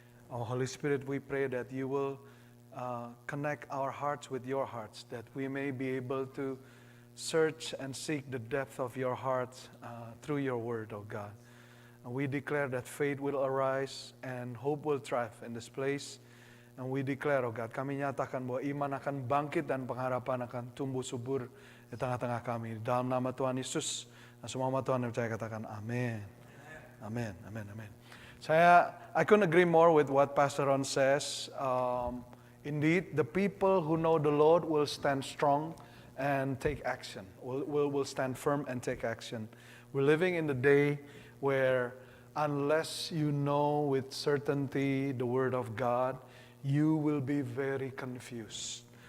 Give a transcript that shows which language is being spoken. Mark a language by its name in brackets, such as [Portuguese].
[English] Oh Holy Spirit, we pray that you will connect our hearts with your hearts, that we may be able to search and seek the depth of your hearts through your word, oh God. And we declare that faith will arise and hope will thrive in this place. And we declare, oh God, [Indonesian] kami nyatakan bahwa iman akan bangkit dan pengharapan akan tumbuh subur di tengah-tengah kami. Dalam nama Tuhan Yesus, dan semua umat Tuhan yang percaya katakan amin. Amin, amin, amin. [English] I couldn't agree more with what Pastor Ron says. Indeed, the people who know the Lord will stand strong and take action. Will stand firm and take action. We're living in the day where unless you know with certainty the Word of God, you will be very confused.